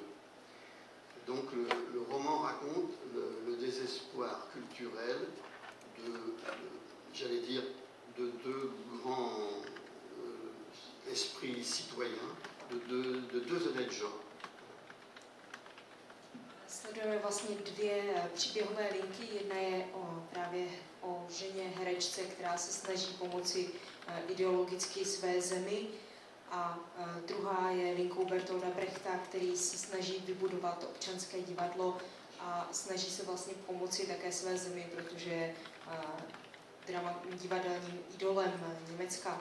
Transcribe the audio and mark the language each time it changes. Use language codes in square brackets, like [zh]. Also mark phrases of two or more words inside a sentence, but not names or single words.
[fr] Donc le roman raconte le désespoir culturel j'allais dire, de deux grands esprits citoyens, de deux honnêtes gens. [cs] studujeme vlastně dvě příběhové linky. Jedna je právě o ženě herečce, která se snaží pomoci ideologicky své zemi, a druhá je linkou Bertolda Brechta, který se snaží vybudovat občanské divadlo a snaží se vlastně pomoci také své zemi, protože je divadelním idolem Německa.